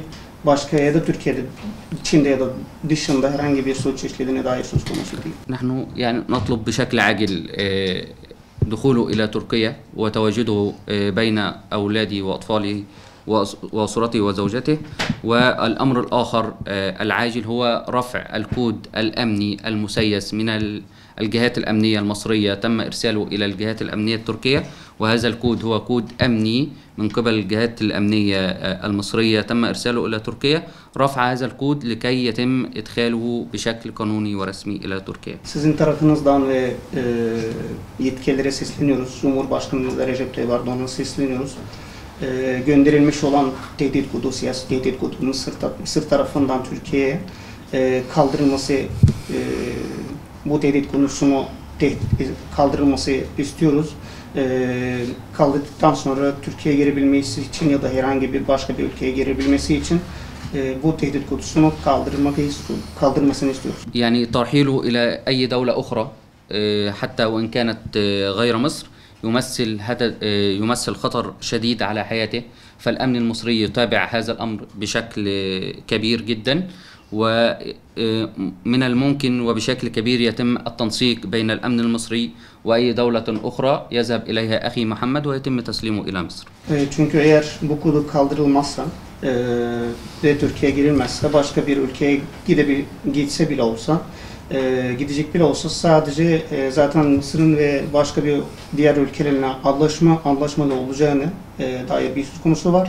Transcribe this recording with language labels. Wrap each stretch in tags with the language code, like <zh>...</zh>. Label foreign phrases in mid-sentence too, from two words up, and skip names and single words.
<tr>Başka ya da Türkiye'de içinde ya da dışında herhangi bir suç işlediğine dair söz konusu değil.</tr> <ar>نحن يعني نطلب بشكل عاجل دخوله إلى تركيا وتواجده بين أولادي وأطفاله وأسرته وزوجته. والأمر الآخر العاجل هو رفع الكود الأمني المسيس من الجهات الأمنية المصرية تم إرساله إلى الجهات الأمنية التركية وهذا الكود هو كود أمني من قبل الجهات الأمنية المصرية تم إرساله إلى تركيا. رفع هذا الكود لكي يتم إدخاله بشكل قانوني ورسمي إلى تركيا.</ar> <tr>Sizin tarafınızdan ve yetkililere sesleniyoruz. Cumhurbaşkanımız Recep Tayyip Erdoğan'a sesleniyoruz. Gönderilmiş olan tehdit kodu, siyasi tehdit kodunun Mısır tarafından Türkiye'ye kaldırılması, bu tehdit konusunu kaldırılması istiyoruz. Kaldırdıktan sonra Türkiye'ye girebilmesi için ya da herhangi bir başka bir ülkeye girebilmesi için bu tehdit kodusunu kaldırmasını istiyoruz.</tr> <ar>يعني ترحيله إلى أي دولة أخرى حتى وإن كانت غير مصر يمثل خطر شديد على حياته. فالأمن المصري يتابع هذا الأمر بشكل كبير جدا ومن الممكن وبشكل كبير يتم التنسيق بين الأمن المصري وأي دولة أخرى يذهب إليها أخي محمد ويتم تسليمه إلى مصر.</ar> <tr>Çünkü eğer bu kodu kaldırılmazsa ve Türkiye'ye girilmezse başka bir ülkeye gidecek bile olsa sadece zaten Mısır'ın ve başka bir diğer ülkelerle anlaşmalı olacağını dair bir söz konusu var.</tr>